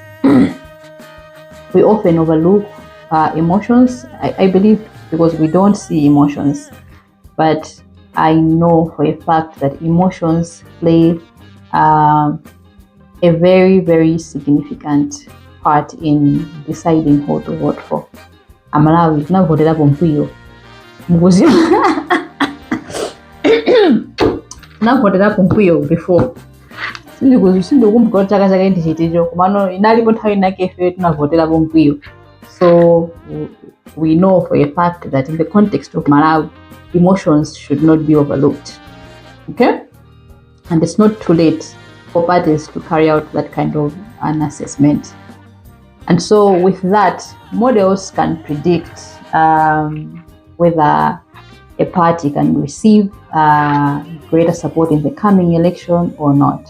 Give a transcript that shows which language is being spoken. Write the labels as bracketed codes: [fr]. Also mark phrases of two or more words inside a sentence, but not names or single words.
[en] We often overlook emotions, I believe, because we don't see emotions. But I know for a fact that emotions play a very, very significant part in deciding who to vote for. [ny] Amalawi navotera pompuyo mukuzi navotera pompuyo before sindikumbuka kuti chaka chake ndichiticho kumano inalipo nthawi inake ife tinavotera pompuyo. [en] So we know for a fact that in the context of Malawi, emotions should not be overlooked. Okay? And it's not too late for parties to carry out that kind of an assessment. And so with that, models can predict whether a party can receive greater support in the coming election or not.